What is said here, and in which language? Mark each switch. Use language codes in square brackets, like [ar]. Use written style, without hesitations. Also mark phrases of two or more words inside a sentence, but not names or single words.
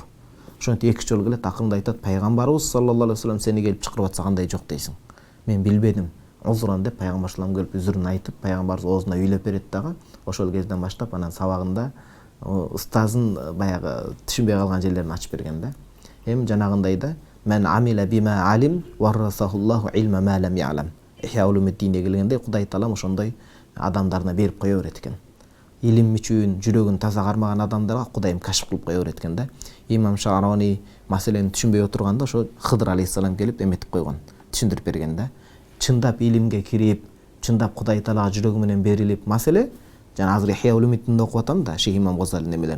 [ky] Ошентип эки жолу келет, акырында айтат, пайгамбарыбыз саллаллаху алейхи вассалам сени келип чакырып атса кандай жок дейсиң. Мен билбедим. Озуран деп пайгамбар салам келип үзүрүн айтып, пайгамбарыбыз оозуна үйлөп берет дагы. Ошол кезден баштап анан сабагында устазын баягы түшүнбөй калган жерлерин ачып берген да. Эми жанагындай да, [ar] من عمل بما علم ورثه الله علم ما لم يعلم. [ky] Ихя улумуддинге келгенде Кудай Таалам ошондой адамдарына берип кое берет экен. Илим үчүн жүрөгүн таза кармаган адамдарга Кудайым кашф кылып кое берет экен да. Имам Шарони маселени түшүнбөй отурганда ошо Хыдыр алейхиссалам келип эметип койгон, түшүндүрүп берген да. Чындап илимге кирип, чындап Кудай Таалага жүрөгү менен берилип, маселе жана азыр Ихя улумуддинде окуп атам да, Шейх Имам Газалинин эмелерин.